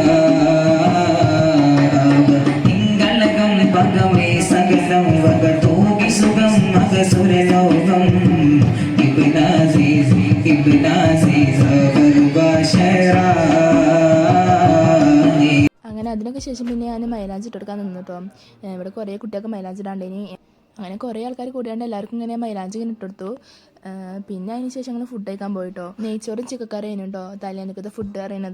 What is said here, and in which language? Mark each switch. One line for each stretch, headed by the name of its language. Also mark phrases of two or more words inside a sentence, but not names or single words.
Malayalam: इंगलगम पगमे सगलम वगतोगी सुगम मगसुरलोगम इब्न अजीज बरबाशरा. അങ്ങനെ അതിനൊക്കെ ശേഷം പിന്നെ ഞാൻ മൈലാഞ്ചി ഇട്ടെടുക്കാൻ നിന്നു കേട്ടോ. ഇവിടെ കുറേ കുട്ടികൾക്ക് മൈലാഞ്ചി ഇടാണ്ടേനി. അങ്ങനെ കുറേ ആൾക്കാർ കൂടിയാണ്ട് എല്ലാവർക്കും ഇങ്ങനെ മൈലാഞ്ചി ഇങ്ങനെ ഇട്ടെടുത്തു. പിന്നെ അതിന് ശേഷം ഞങ്ങൾ ഫുഡ് കഴിക്കാൻ പോയിട്ടോ. നെയ്ച്ചോറും ചിക്കക്കറിയും കേട്ടോ തലേന്നൊക്കെ ഫുഡ് അറിയണത്.